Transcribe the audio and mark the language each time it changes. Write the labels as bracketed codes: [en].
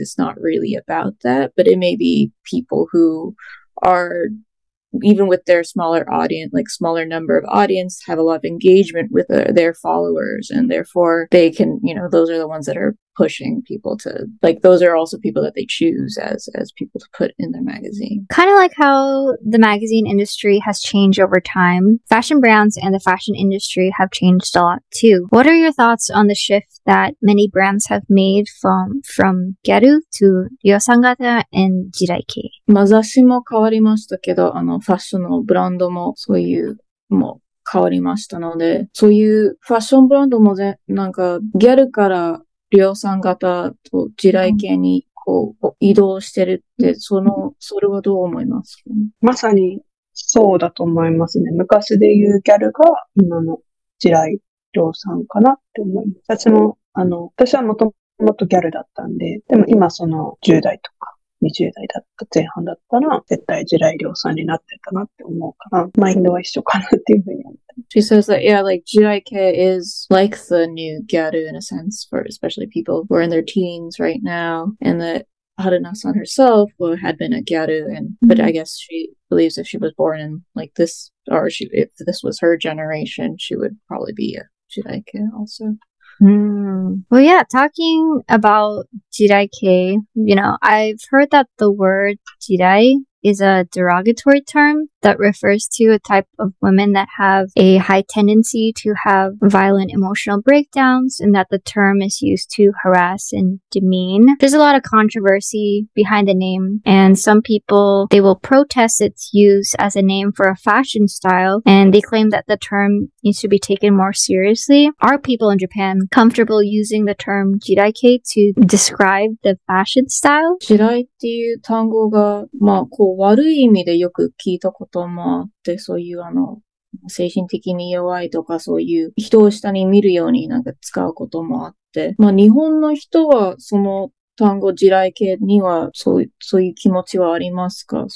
[en] It's not really about that, but it may be people who are, even with their smaller audience, like smaller number of audience, have a lot of engagement with their followers, and therefore they can, those are the ones that are pushing people to, like, those are also people that they choose as people to put in their magazine. Kind of like how the magazine industry has changed over time, fashion brands and the fashion industry have changed a lot too. What are your thoughts on the shift that many brands have made from Gyaru to Ryosangata and Jirai-kei? [ja] 雑誌も変わりましたけど、ファッションのブランドもそういうもう変わりましたので、そういうファッションブランドもなんかギャルから量産型と地雷系にこう移動してるって、それはどう思いますかね？まさにそうだと思いますね。昔で言うギャルが今の地雷量産かなって思います。私はもともとギャルだったんで、でも今その10代とか20代だった前半だったら絶対地雷量産になってたなって思うから、マインドは一緒かなっていうふうに思って。 [en] She says that, yeah, like JIK is like the new Gyaru in a sense, for especially people who are in their teens right now, and that Haruna-san herself had been a Gyaru, but I guess she believes if she was born in like this, or if this was her generation, she would probably be a JIK also. Well, yeah, talking about jirai-kei, I've heard that the word jirai is a derogatory term that refers to a type of women that have a high tendency to have violent emotional breakdowns, and that the term is used to harass and demean. There's a lot of controversy behind the name, and some people, they will protest its use as a name for a fashion style, and they claim that the term needs to be taken more seriously. Are people in Japan comfortable using the term jirai-kei to describe the fashion style? [ja] 地雷っていう単語が、悪い意味でよく聞いたこともあって、そういう精神的に弱いとか、そういう人を下に見るようになんか使うこともあって、日本の人はその単語地雷系にはそういう気持ちはありますか？